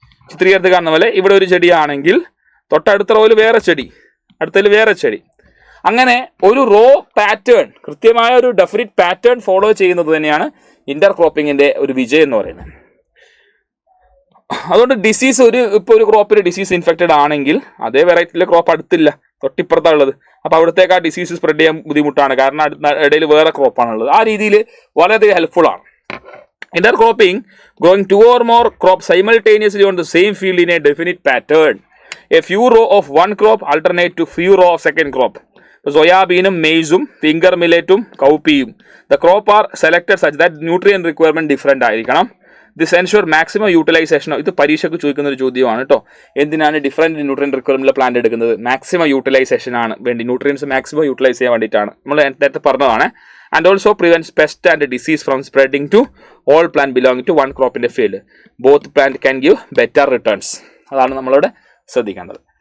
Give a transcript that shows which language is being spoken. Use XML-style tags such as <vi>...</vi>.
<ml>ചിത്രീകരണത്തിൽ കാണുന്ന പോലെ ഇവിടെ ഒരു ചെടിയാണെങ്കിൽ തൊട്ടടുത്ത റോയിൽ വേറെ ചെടി, അടുത്തതിൽ വേറെ ചെടി, അങ്ങനെ ഒരു റോ പാറ്റേൺ, കൃത്യമായ ഒരു ഡെഫിനിറ്റ് പാറ്റേൺ ഫോളോ ചെയ്യുന്നത് തന്നെയാണ് ഇന്റർ ക്രോപ്പിങ്ങിന്റെ ഒരു വിജയം എന്ന് പറയുന്നത്. അതുകൊണ്ട് ഡിസീസ് ഇപ്പോൾ ഒരു ക്രോപ്പിൽ ഡിസീസ് ഇൻഫെക്റ്റഡ് ആണെങ്കിൽ അതേ വെറൈറ്റിയിലെ ക്രോപ്പ് അടുത്തില്ല, തൊട്ടിപ്പുറത്താണ് ഉള്ളത്. അപ്പോൾ അവിടത്തേക്ക് ആ ഡിസീസ് സ്പ്രെഡ് ചെയ്യാൻ ബുദ്ധിമുട്ടാണ്, കാരണം ഇടയിൽ വേറെ ക്രോപ്പാണുള്ളത്. ആ രീതിയിൽ വളരെയധികം ഹെൽപ്ഫുൾ ആണ്.</ml> <en>Intercropping, growing 2 or more crops simultaneously on the same field in a definite pattern. A few row of one crop alternate to few row of second crop.</en> <ml>സോയാബീനും മെയ്സും finger മില്ലറ്റും കൗപ്പിയും</ml> <en>the crop are selected such that nutrient requirement different</en> <ml>ആയിരിക്കണം.</ml> <en>This ensure maximum utilisation.</en> <ml>ഇത് പരീക്ഷയ്ക്ക് ചോദിക്കുന്ന ഒരു ചോദ്യമാണ് കേട്ടോ. എന്തിനാണ് different nutrient റിക്വയർമെൻറ്റിലെ plant എടുക്കുന്നത്? Maximum utilisation ആണ് വേണ്ടി, ന്യൂട്രിയൻസ് മാക്സിമം യൂട്ടിലൈസ് ചെയ്യാൻ വേണ്ടിയിട്ടാണ്. നമ്മൾ നേരത്തെ പറഞ്ഞതാണ്.</ml> <en>And also prevents pest and disease from spreading to all plant belonging to one crop in a field. Both plant can give better returns.</en> <ml>അതാണ് നമ്മളിവിടെ ശ്രദ്ധിക്കേണ്ടത്.</ml>